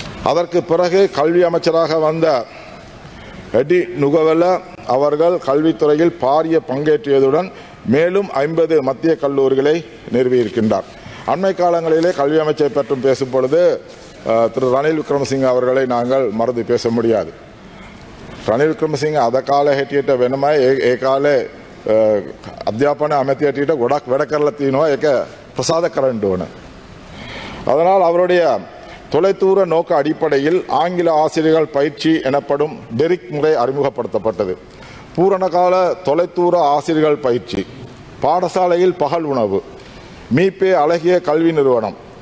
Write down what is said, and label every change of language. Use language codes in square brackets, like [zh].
[ta] அதற்கு பிறகு கல்வி அமைச்சராக வந்த எடி நுகவல அவர்கள் கல்வித்துறையில் பாரிய பங்கேற்றியதுடன் மேலும் 50 மத்திய கல்லூரிகளை நிறுவியிருக்கின்றார். அண்மை காலங்களிலே கல்வி அமைச்சை பற்றும் பேசும் பொழுது திரு ரணில் விக்ரமசிங்க அவர்களை நாங்கள் மறந்து பேச முடியாது. [si] ரணில் වික්‍රමසිංහ අද කාලේ හැටියට වෙනමයි ඒ කාලේ අධ්‍යාපන අමාත්‍ය හැටියට ගොඩක් වැඩ කරලා තිනවා. ඒක ප්‍රසාද කරන්න ඕන. [ta] அதனால் அவருடைய தொலைதூர நோக்க அடிப்படையில் ஆங்கில ஆசிரியர்கள் பயிற்சி எனப்படும் டெரிக் முறை அறிமுகப்படுத்தப்பட்டது. பூரணகால தொலைதூர ஆசிரியர்கள் பயிற்சி, பாடசாலையில் பகல் உணவு, மீபே அழகிய கல்வி நிறுவனம்,